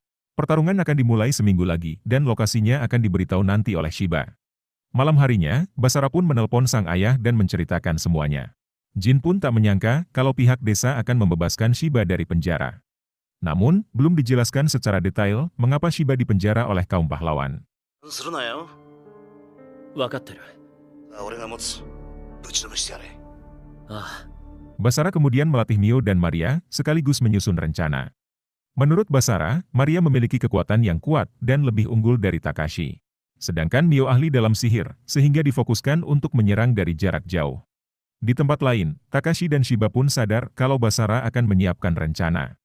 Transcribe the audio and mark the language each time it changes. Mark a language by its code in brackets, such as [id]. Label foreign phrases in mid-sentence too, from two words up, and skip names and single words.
[id] Pertarungan akan dimulai seminggu lagi dan lokasinya akan diberitahu nanti oleh Shiba. Malam harinya, Basara pun menelpon sang ayah dan menceritakan semuanya. Jin pun tak menyangka kalau pihak desa akan membebaskan Shiba dari penjara. Namun, belum dijelaskan secara detail mengapa Shiba dipenjara oleh kaum pahlawan. [ja] わかってる。俺が持つ。ぶちのめしてやれ。ああ。 [id] Basara kemudian melatih Mio dan Maria sekaligus menyusun rencana. Menurut Basara, Maria memiliki kekuatan yang kuat dan lebih unggul dari Takashi. Sedangkan Mio ahli dalam sihir, sehingga difokuskan untuk menyerang dari jarak jauh. Di tempat lain, Takashi dan Shiba pun sadar kalau Basara akan menyiapkan rencana.